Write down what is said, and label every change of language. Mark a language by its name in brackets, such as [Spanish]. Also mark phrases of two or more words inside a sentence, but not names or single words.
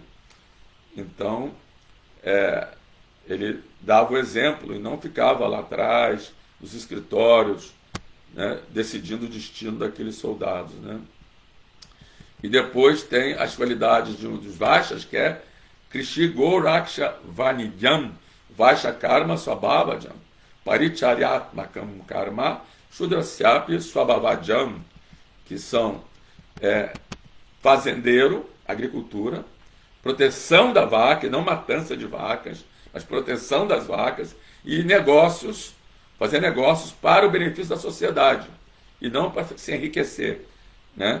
[Portuguese] Então, ele dava o exemplo e não ficava lá atrás, nos escritórios, né, decidindo o destino daqueles soldados, né? E depois tem as qualidades de um dos vaishyas, que é [Sanskrit] कृषि गोरक्ष वाणिज्यं वैश्य कर्म स्वभावजम् परिचर्यात्मकं कर्म शूद्रस्यापि स्वभावजम्, [Portuguese] que são fazendeiro, agricultura, proteção da vaca, e não matança de vacas, mas proteção das vacas, e negócios, fazer negócios para o benefício da sociedade, e não para se enriquecer, né?